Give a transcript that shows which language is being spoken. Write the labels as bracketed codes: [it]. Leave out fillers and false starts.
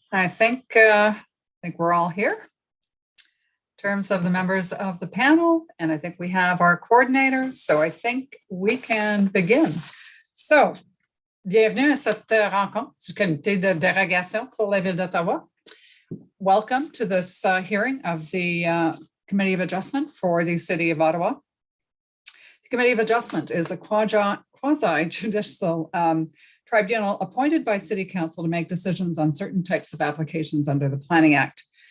[en] I think we're all here in terms of the members of the panel, and I think we have our coordinators, so I think we can begin. [fr] So, bienvenue à cette rencontre du comité de dérogation pour la Ville d'Ottawa. [en] Welcome to this hearing of the Committee of Adjustment for the City of Ottawa. The Committee of Adjustment is a quasi-judicial tribunal appointed by City Council to make decisions on certain types of applications under the Planning Act.